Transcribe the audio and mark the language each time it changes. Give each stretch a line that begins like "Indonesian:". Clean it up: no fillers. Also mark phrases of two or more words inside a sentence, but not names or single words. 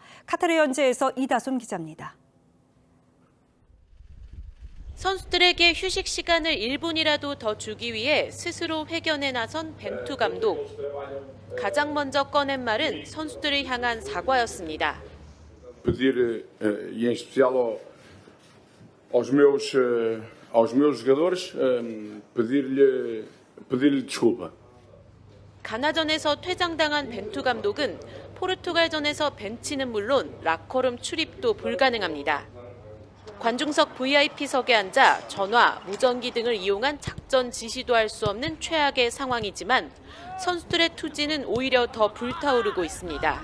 Korean: 카타르 현지에서 이다솜 기자입니다. 선수들에게 휴식 시간을 1분이라도 더 주기 위해 스스로 회견에 나선 벤투 감독. 가장 먼저 꺼낸 말은 선수들을 향한 사과였습니다.
Portuguese: Pedir e em especial aos meus jogadores pedir-lhe desculpa.
Korean: 가나전에서 퇴장당한 벤투 감독은 포르투갈전에서 벤치는 물론 라커룸 출입도 불가능합니다. 관중석 VIP석에 앉아 전화, 무전기 등을 이용한 작전 지시도 할 수 없는 최악의 상황이지만 선수들의 투지는 오히려 더 불타오르고 있습니다.